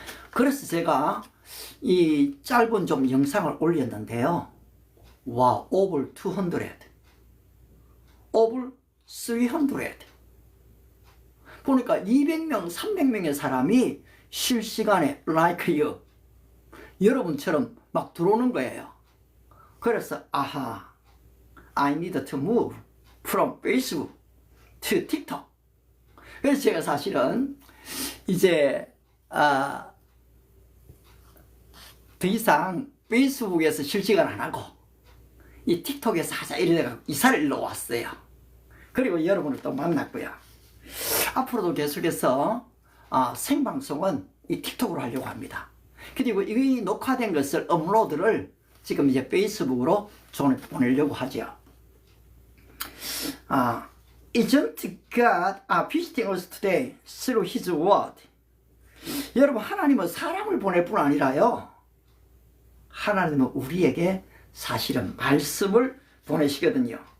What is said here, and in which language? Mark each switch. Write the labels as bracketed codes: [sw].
[ko] 그래서 제가 이 짧은 좀 영상을 올렸는데요. [en] 와, over 200, over 300. [ko] 보니까 200명, 300명의 사람이 실시간에 [en] like you, [ko] 여러분처럼 막 들어오는 거예요. 그래서 아하, [en] I need to move from Facebook to TikTok. [ko] 그래서 제가 사실은 이제 더 이상 페이스북에서 실시간 안 하고 이 틱톡에서 하자 이래가 이사를 일로 왔어요. 그리고 여러분을 또 만났고요. 앞으로도 계속해서 생방송은 이 틱톡으로 하려고 합니다. 그리고 이 녹화된 것을 업로드를 지금 이제 페이스북으로 보내려고 하죠. [en] Isn't God visiting us today through His word? [ko] 여러분, 하나님은 사람을 보낼 뿐 아니라요, 하나님은 우리에게 사실은 말씀을 보내시거든요.